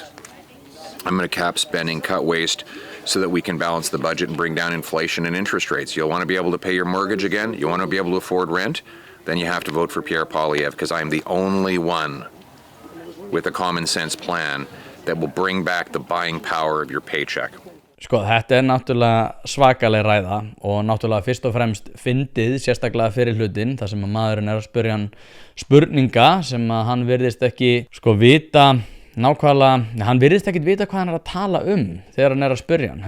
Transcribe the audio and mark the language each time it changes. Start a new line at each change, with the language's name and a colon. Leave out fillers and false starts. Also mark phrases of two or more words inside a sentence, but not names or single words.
English: I'm going to cap spending, cut waste, so that we can balance the budget and bring down inflation and interest rates. You'll want to be able to pay your mortgage again? You want to be able to afford rent? Then you have to vote for Pierre Poilievre, because I'm the only one with a common sense plan that will bring back the buying power of your paycheck.
Icelandic: Sko, þetta náttúrulega svakaleg ræða og náttúrulega fyrst og fremst fyndið, sérstaklega fyrir hlutin, þar sem að maðurinn að spyrja hann spurninga sem að hann virðist ekki vita nákvæmlega, hann virðist ekkert vita hvað hann að tala þegar hann að spyrja hann.